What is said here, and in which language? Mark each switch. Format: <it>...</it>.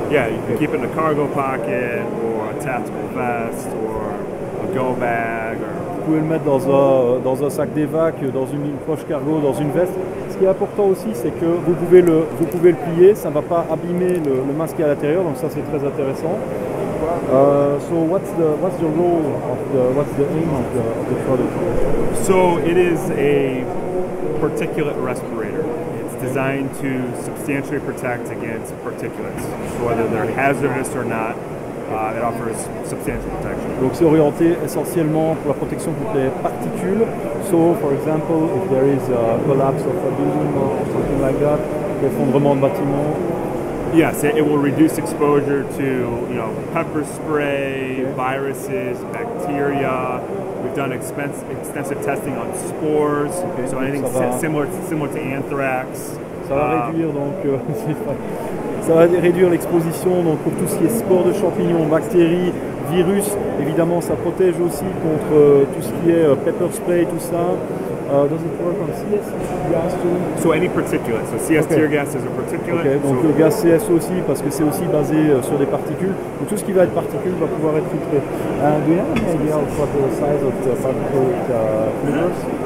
<en>Yeah, you can keep it in a cargo pocket or a tactical vest or a go bag.</en> <fr>Vous pouvez le mettre dans un sac d'évac, dans une poche cargo, dans une veste. Ce qui est important aussi, c'est que vous pouvez le plier, ça ne va pas abîmer le masque qui est à l'intérieur, donc ça c'est très intéressant.</fr> <en>So what's the role of what's the aim of the product? So it is a particulate respirator. It's designed to substantially protect against particulates. So whether they're hazardous or not, it offers substantial protection.</en> <fr>Donc c'est orienté essentiellement pour la protection contre les particules.</fr> <en>So for example, if there is a collapse of a building or something like that,</en> <fr>l'effondrement de bâtiment.</fr> <en>Yes, it will reduce exposure to pepper spray, viruses, bacteria. We've done extensive testing on spores, so anything similar to anthrax.</en> <fr>Ça va réduire donc ça va réduire l'exposition donc pour tout ce qui est spores de champignons, bactéries, virus. Évidemment, ça protège aussi contre tout ce qui est pepper spray, tout ça.</fr> <en>Does it work on CS gas too? So any particulate. So CS tear gas is a particulate. Okay.</en> <fr>Donc le gaz CS aussi parce que c'est aussi basé sur des particules. Donc tout ce qui va être particules va pouvoir être filtré.</fr> <en>Do you have any idea of what the size of the particulate filters?</en>